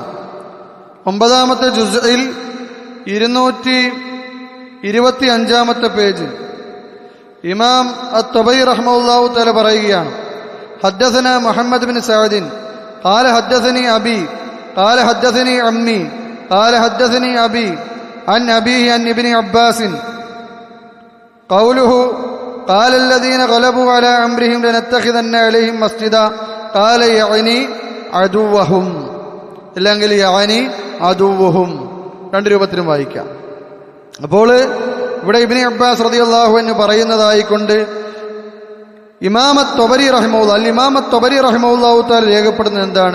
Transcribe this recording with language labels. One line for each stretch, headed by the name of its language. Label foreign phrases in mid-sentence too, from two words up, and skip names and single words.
Malayalam: 9-ാമത്തെ ജുസ്ഇൽ 225-ാമത്തെ പേജിൽ ഇമാം അത്ത്-തബരി
Arabic: رحمة الله تعالى പറയുകയാണ്, حدثنا محمد بن سعد قال حدثني أبي قال حدثني عمي قال حدثني أبي عن أبيه عن ابن عباس قوله قال الذين غلبوا على امرهم لنتخذن عليهم مسجدا قال يعني عدوهم, അല്ലെങ്കിൽ يعني عدوهم,
Malayalam: രണ്ട് രൂപത്തിലും വായിക്കാം. അപ്പോൾ ഇവിടെ ഇബ്നി അബ്ബാസ്
Arabic: رضي الله عنه
Malayalam: പറയുന്നതായിക്കൊണ്ട് ഇമാം അത്ത്-തബരി
Arabic: رحمه الله تعالى
Malayalam: രേഖപ്പെടുന്നത് എന്താണ്?